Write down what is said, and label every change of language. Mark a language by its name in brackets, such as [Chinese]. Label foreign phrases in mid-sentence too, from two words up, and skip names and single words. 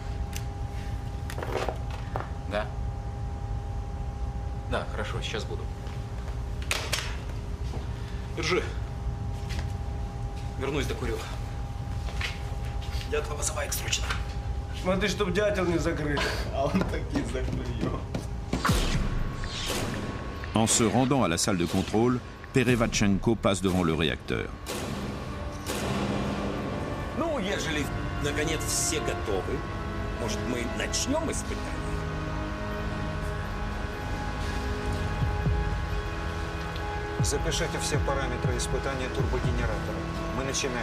[Russian] Да? Да, хорошо, сейчас буду. Держи. Вернусь, докурю. Дятла вызывает срочно. Смотри, чтоб дятел не закрыл. А он таки закрыл. [French] En se rendant à la salle de contrôle, Переватченко passe devant le réacteur. [Russian] Ну, ежели, наконец, все готовы, может, мы начнем испытание? Запишите все параметры испытания турбогенератора.